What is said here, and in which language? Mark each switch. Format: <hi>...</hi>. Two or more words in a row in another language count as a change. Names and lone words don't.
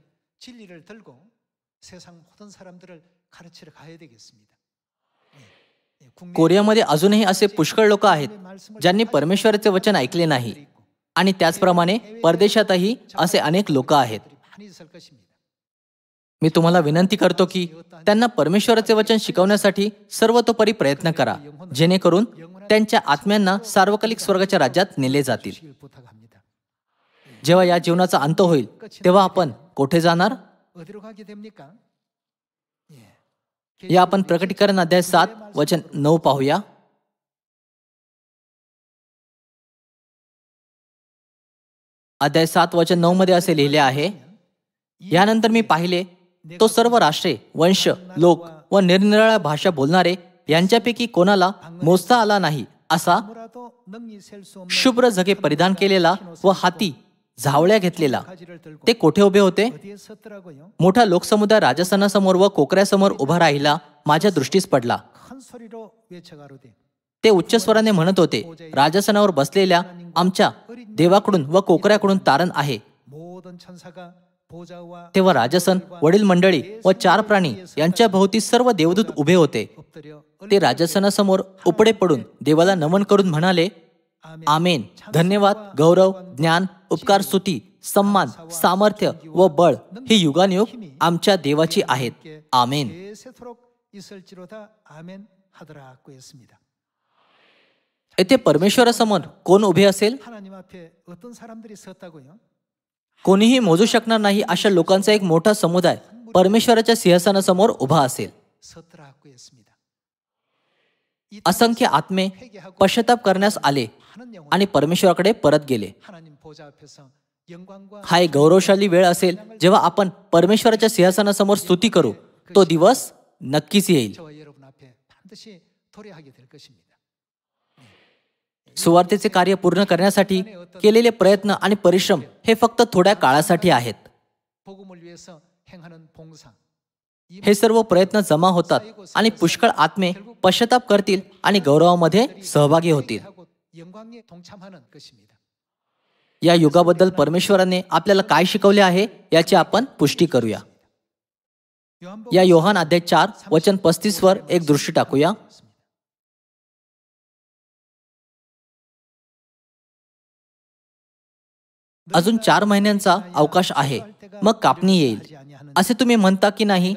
<mr>कोरियामध्ये अजूनही असे पुष्कळ लोक आहेत ज्यांनी परमेश्वराचे वचन ऐकले नाही आणि त्याचप्रमाणे परदेशातही असे अनेक लोक आहेत. मी तुम्हाला विनंती करतो की त्यांना परमेश्वराचे वचन शिकवण्यासाठी सर्वतोपरी प्रयत्न करा, जेणेकरून त्यांच्या आत्म्यांना सार्वकालिक स्वर्गाच्या राज्यात नेले जातील.</mr> <ko>부탁합니다.</ko> <mr>जेव्हा या जीवनाचा अंत होईल तेव्हा आपण कोठे जाणार?</mr> <ko>어디로 가게 됩니까?</ko> <mr>या आपण प्रकटीकरण अध्याय 7 वचन 9 पाहूया. अध्याय 7 वचन 9 मध्ये असे लिहिले आहे, यानंतर मी पाहिले तो सर्व राष्ट्रे, वंश, लोक व निरनिराळ्या भाषा बोलणारे यांच्यापैकी कोणाला मोजता आला नाही असा</mr> <ko>아무라도 능히 셀 수 없는</ko> <mr>शुभ्र जगे परिधान केलेला व हाती झावळ्या घेतलेला</mr> <ko>가지를 들고</ko> <mr>ते कोठे उभे होते?</mr> <ko>어디에 섰더라고요?</ko> <mr>मोठा लोकसमुदाय राजस्थानासमोर व कोकऱ्यासमोर उभा राहिला माझ्या दृष्टीस पडला.</mr> <ko>큰 소리로 외쳐가로되</ko> <mr>ते उच्च स्वराने म्हणत होते, राजस्थानावर बसलेल्या आमच्या देवाकडून व कोकऱ्याकडून तारण आहे.</mr> <ko>모든 천사가 보좌와</ko> <mr>तेव्हा राजसन, वडील मंडळी व 4 प्राणी यांच्या भोवती सर्व देवदूत उभे होते.</mr> <ko>엎드려</ko> <mr>ते राजसनासमोर उपडे पडून देवाला नमन करून म्हणाले, आमेन. धन्यवाद, गौरव, ज्ञान, उपकार, स्तुती, सन्मान, सामर्थ्य व बळ ही युगानुयुग आमच्या देवाची आहेत. आमेन.</mr> <ko>세세토록 있을지로다 아멘 하더라고 했습니다.</ko> <mr>येथे परमेश्वरासमोर कोण उभे असेल?</mr> <ko>하나님 앞에 어떤 사람들이 섰다고요?</ko> <mr>कोणीही मोजू शकणार नाही अशा लोकांचा एक मोठा समुदाय परमेश्वराच्या सिंहासनासमोर उभा असेल.</mr> <ko>섰더라고 했습니다.</ko> <mr>असंख्य आत्मे पश्चाताप करण्यास आले आणि परमेश्वराकडे परत गेले.</mr> <ko>하나님 보좌 앞에서 영광과</ko> <mr>हा एक गौरवशाली वेळ असेल जेव्हा आपण परमेश्वराच्या सिंहासनासमोर स्तुती करू. तो दिवस नक्कीच येईल.</mr> <ko>저와 여러분 앞에 반드시 도래하게 될 것입니다.</ko> <mr>सुवार्तेचे कार्य पूर्ण करण्यासाठी केलेले प्रयत्न आणि परिश्रम हे फक्त थोड्या काळासाठी आहेत.</mr> <ko>복음을 위해서 행하는 봉사.</ko> <mr>हे सर्व प्रयत्न जमा होतात आणि पुष्कळ आत्मे पश्चाताप करतील आणि गौरवामध्ये सहभागी होतील.</mr> <ko>하고 영광에 동참하는 것입니다.</ko> <mr>या युगाबद्दल परमेश्वराने आपल्याला काय शिकवले आहे याची आपण पुष्टी करूया. या योहान अध्याय 4 वचन 35 वर एक दृष्टी टाकूया. अजून 4 महिन्यांचा अवकाश आहे, मग कापणी येईल असे तुम्ही म्हणता की नाही?</mr>